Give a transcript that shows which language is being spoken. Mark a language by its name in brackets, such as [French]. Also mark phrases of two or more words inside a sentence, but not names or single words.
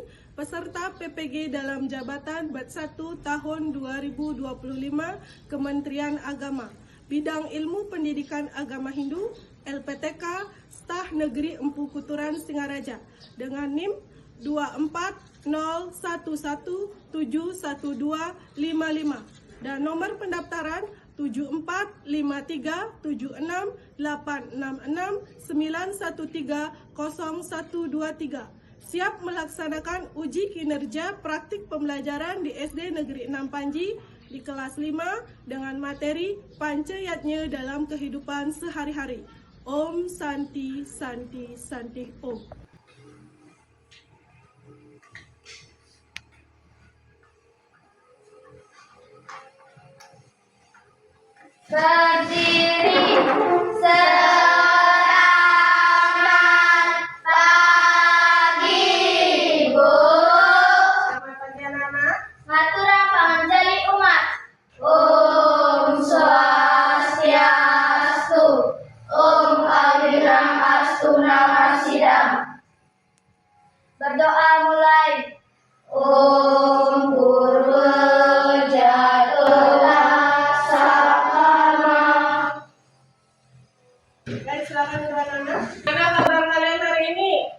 [Indonesian] peserta PPG dalam jabatan BAT 1 tahun 2025 Kementerian Agama, bidang ilmu pendidikan agama Hindu, LPTK, Staf Negeri Empu Kuturan Singaraja, dengan NIM 24011712555 dan nomor pendaftaran 7453768691300123. Siap melaksanakan uji kinerja praktik pembelajaran di SD Negeri 6 Panji di kelas 5 dengan materi Pancayatnya dalam kehidupan sehari-hari. [Sanskrit] Om Santi Santi Santi Om. [Indonesian] Berdiri selamat pagi, Bu. Selamat pagi anak-anak. [Balinese] Matura panganjali umat. [Sanskrit] Om Swastiastu. Om Awiram Astu Namasidam. [Indonesian] Berdoa mulai. Om Baik, silakan anak-anak. Gimana kabar kalian hari ini?